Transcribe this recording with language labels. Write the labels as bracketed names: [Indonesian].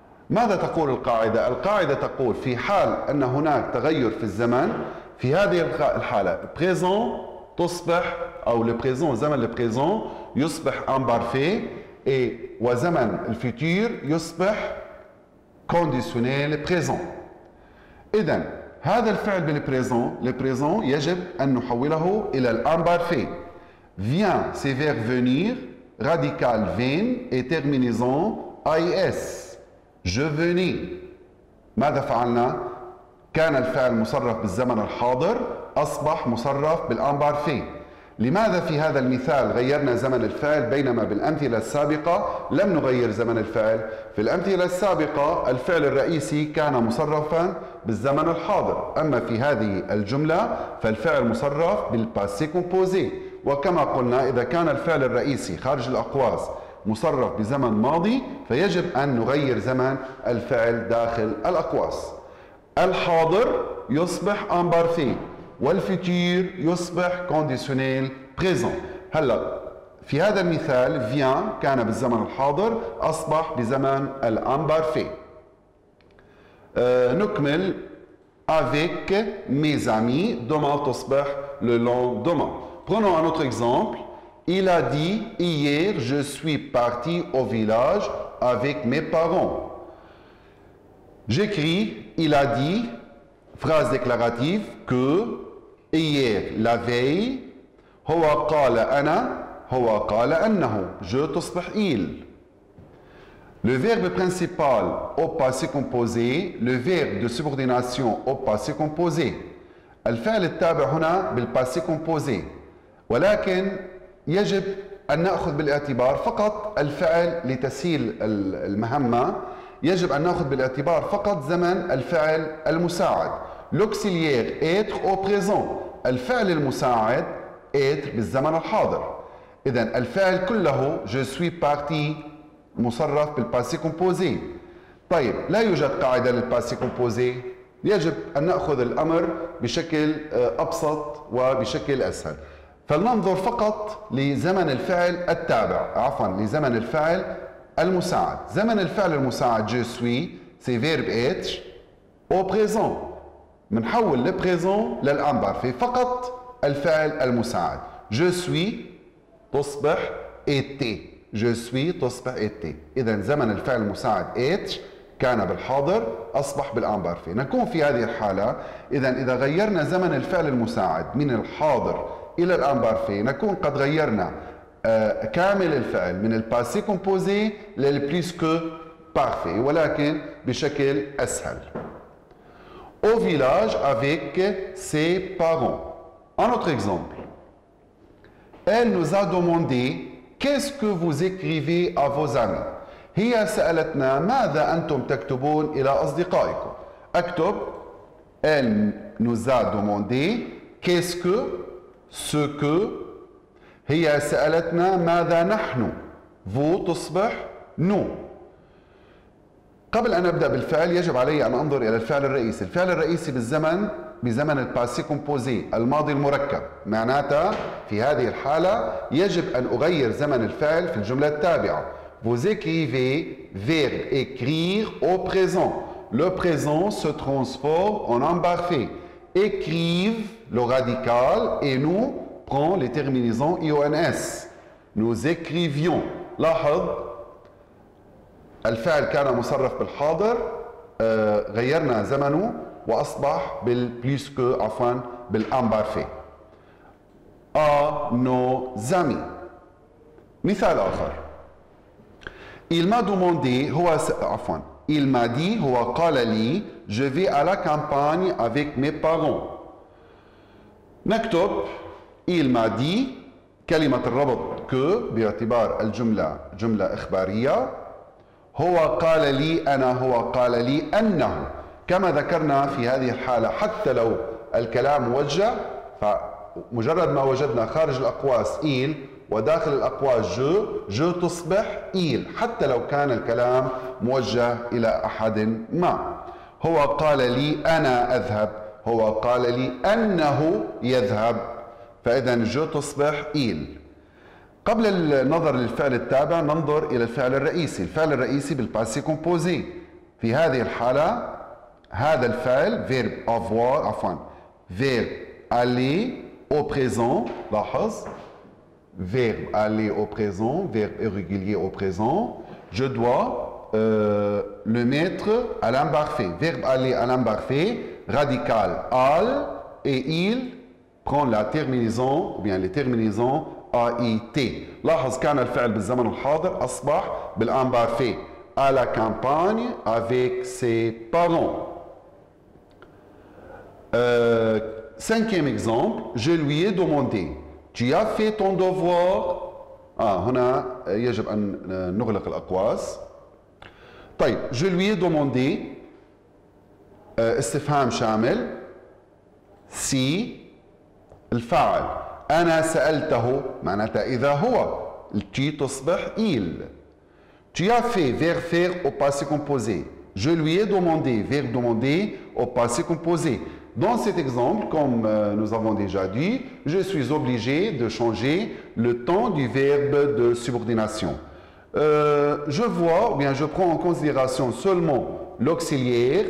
[Arabic] ماذا تقول القاعدة؟ القاعدة تقول في حال أن هناك تغير في الزمن، في هذه الحالة بريزون تصبح أو البريزون، زمن البريزون يصبح امبارفي، وزمن الفيتور يصبح كونديسيونيل بريزون. إذن هذا الفعل بالبريزون، البريزون يجب أن نحوله إلى الامبارفي. [French] vient c'est verbe venir، radical vin et terminaison is. je venais. [Arabic] ماذا فعلنا؟ كان الفعل مصرف بالزمن الحاضر أصبح مصرف بالامبارفي. لماذا في هذا المثال غيرنا زمن الفعل بينما بالأمثلة السابقة لم نغير زمن الفعل؟ في الأمثلة السابقة الفعل الرئيسي كان مصرفا بالزمن الحاضر، أما في هذه الجملة فالفعل مصرف بالباسي كومبوزي. وكما قلنا إذا كان الفعل الرئيسي خارج الأقواس مصرف بزمن ماضي فيجب أن نغير زمن الفعل داخل الأقواس. الحاضر يصبح امبارفي والفيتور يصبح كونديسيونيل بريزون. هلا في هذا المثال vient كان بالزمن الحاضر أصبح بزمن الامبارفي. نكمل [French] avec mes amis demain [Arabic] تصبح [French] le lendemain. Prenons un autre exemple. Il a dit hier je suis parti au village avec mes parents. J'écris il a dit, phrase déclarative, que hier la veille [Arabic] هو قال أنا هو قال أنه [French] je [Arabic] تصبح [French] il. Le verbe principal au passé composé, le verbe de subordination au passé composé. [Arabic] الفعل التابع هنا بالباسي كومبوزي، ولكن يجب أن نأخذ بالاعتبار فقط الفعل لتسهيل المهمة. يجب أن نأخذ بالاعتبار فقط زمن الفعل المساعد. [French] l'auxiliaire être au présent، [Arabic] الفعل المساعد [French] être [Arabic] بالزمن الحاضر. إذن الفعل كله [French] je suis parti [Arabic] مصرف بالباسي كومبوزي. طيب لا يوجد قاعدة للباسي كومبوزي، يجب أن نأخذ الأمر بشكل أبسط وبشكل أسهل. فلننظر فقط لزمن الفعل التابع، عفوا لزمن الفعل المساعد. زمن الفعل المساعد [French] je suis c'est verbe être au présent. [Arabic] منحول [French] le présent [Arabic] للامبارفي فقط الفعل المساعد. [French] je suis [Arabic] تصبح [French] était. je suis تصبح était. [Arabic] إذا زمن الفعل المساعد être كان بالحاضر أصبح بالامبارفي. نكون في هذه الحالة إذا غيرنا زمن الفعل المساعد من الحاضر إلى الامبارفي نكون قد غيرنا كامل الفعل من الباسي كومبوزي للبليس كو بارفي، ولكن بشكل أسهل. [French] Au village avec ses parents. Un autre exemple. Elle nous a demandé qu'est-ce que vous écrivez à vos amis. [Arabic] هي سألتنا ماذا أنتم تكتبون إلى أصدقائكم. أكتب [French] elle nous a demandé qu'est-ce que ce que. [Arabic] هي سألتنا ماذا نحن. [French] vous [Arabic] تصبح [French] nous. [Arabic] قبل أن أبدأ بالفعل يجب علي أن أنظر إلى الفعل الرئيسي. الفعل الرئيسي بزمن الباسي كومبوزي الماضي المركب، معناتها في هذه الحالة يجب أن أغير زمن الفعل في الجملة التابعة. [French] vous écrivez verbe écrire au présent. Le présent se transforme en imparfait. Écrivent, le radical, et nous prend les terminaisons IONS. Nous écrivions. [Arabic] لاحظ الفعل كان مصرف بالحاضر غيرنا زمنه وأصبح بالبليس كو عفوا بالامبارفي. [French] à nos amis. [Arabic] مثال آخر. [French] Il m'a demandé [Arabic] عفوا [French] il m'a dit [Arabic] هو قال لي [French] je vais à la campagne avec mes parents. [Arabic] نكتب [French] il m'a dit [Arabic] كلمة الربط [French] que [Arabic] باعتبار الجملة جملة إخبارية. هو قال لي أنا هو قال لي أنه. كما ذكرنا في هذه الحالة حتى لو الكلام موجه فمجرد ما وجدنا خارج الأقواس il وداخل الأقواس جو تصبح il حتى لو كان الكلام موجه إلى أحد ما. هو قال لي أنا أذهب. هو قال لي أنه يذهب. فإذا جو تصبح il. قبل النظر للفعل التابع ننظر إلى الفعل الرئيسي. الفعل الرئيسي بالباسي كومبوزي. في هذه الحالة هذا الفعل [French] verbe avoir [Arabic] عفوا [French] verbe aller au présent. [Arabic] لاحظ [French] verbe aller au présent, verbe irrégulier au présent. Je dois le mettre à l'imparfait. Verbe aller à l'imparfait, radical al et il prend la terminaison ou bien les terminaisons AIT. [Arabic] لاحظ كان الفعل بالزمن الحاضر أصبح بالامبارفait [French] à la campagne avec ses parents. Cinquième exemple, je lui ai demandé tu as fait ton devoir. [Arabic] هنا يجب أن نغلق الأقواس. طيب [French] je lui ai demandé [Arabic] استفهام شامل [French] si [Arabic] الفاعل أنا سألته معناتها إذا هو tu تصبح il. [French] Tu as fait verbe faire au passé composé. Je lui ai demandé verbe demander au passé composé. Dans cet exemple, comme nous avons déjà dit, je suis obligé de changer le temps du verbe de subordination. Je vois, ou bien je prends en considération seulement l'auxiliaire.